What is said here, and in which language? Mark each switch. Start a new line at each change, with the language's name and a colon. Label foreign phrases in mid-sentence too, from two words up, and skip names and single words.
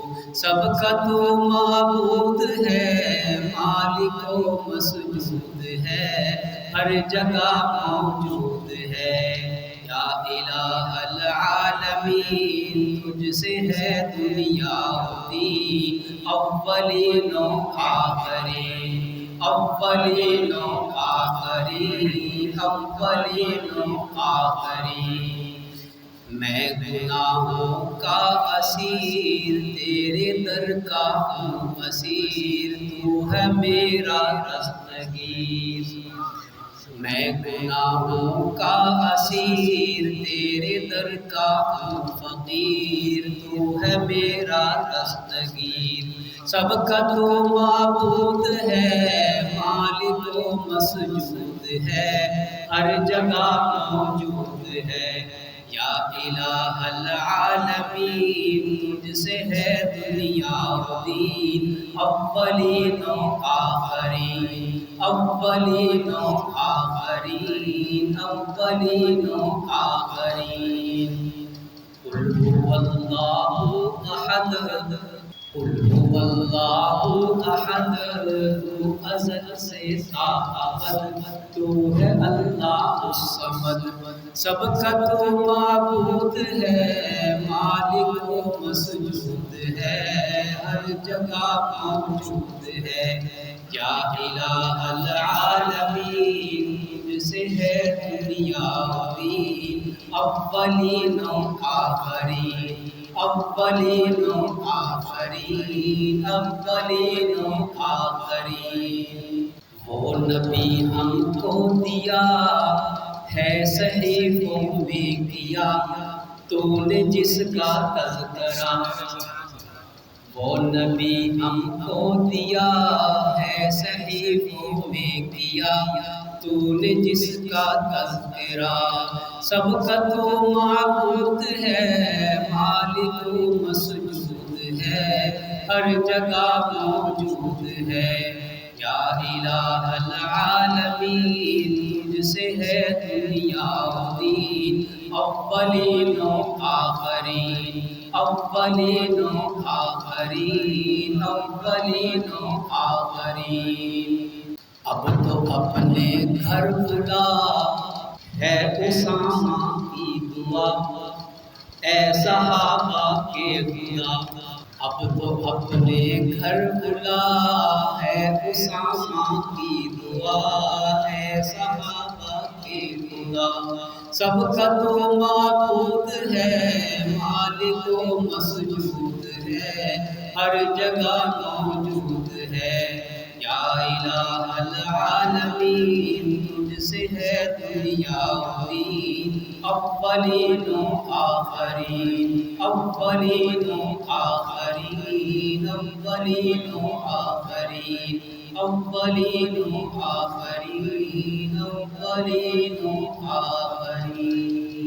Urdu: سب کا تو معبود ہے، مالک و مسجود ہے، ہر جگہ موجود ہے۔
Arabic: یا الہ العالمین
Urdu: تجھ سے ہے دنیا دی، اولین و آخری، اولین و آخری، اولین و آخری۔ میں گناہوں کا اسیر، تیرے در کا ہوں اسیر، تو ہے میرا دستگیر۔ میں گناہوں کا اسیر، تیرے در کا ہوں فقیر، تو ہے میرا دستگیر۔ سب کا تو معبود ہے، مالک و مسجود ہے، ہر جگہ موجود ہے۔
Arabic: یا الہ العالمین
Urdu: تجھ سے ہے دنیا دی، اولین و آخری، اولین و آخری، اولین و آخری۔
Arabic: قل هو اللہ احد، قل هو اللہ احد،
Urdu: تو ازل سے تا ابد، تو ہے
Arabic: اللہ الصمد۔
Urdu: سب کا تو معبود ہے، مالک و مسجود ہے، ہر جگہ موجود ہے۔
Arabic: یا الہ العالمین
Urdu: تجھ سے ہے دنیا دی، اولین و آخری، اولین و آخری، اولین و آخری۔ وہ نبی ہم کو دیا ہے، صحیفوں میں کیا تو نے جس کا تذکرہ۔ وہ نبی ہم کو دیا ہے، صحیفوں میں کیا تو نے جس کا تذکرہ۔ سب کا تو معبود ہے، مالک و مسجود ہے، ہر جگہ موجود ہے۔
Arabic: یا الہ العالمین
Urdu: تجھ سے ہے دنیا دی، اولین و آخری، اولین و آخرین اولین و آخرین۔ اب تو اپنے گھر بلا ہے اسامہ کی دعا، اے صحابہ کے خدا۔ اب تو اپنے گھر بلا ہے اسامہ کی دعا، اے صحابہ کے خدا۔ سب کا تو معبود ہے، مالک و مسجود ہے، ہر جگہ موجود ہے۔
Arabic: یا الہ العالمین،
Urdu: تجھ سے ہے دنیا و دین، اولین و آخرین اولین و آخرین اولین و آخرین اولین و آخرین اولین و آخرین۔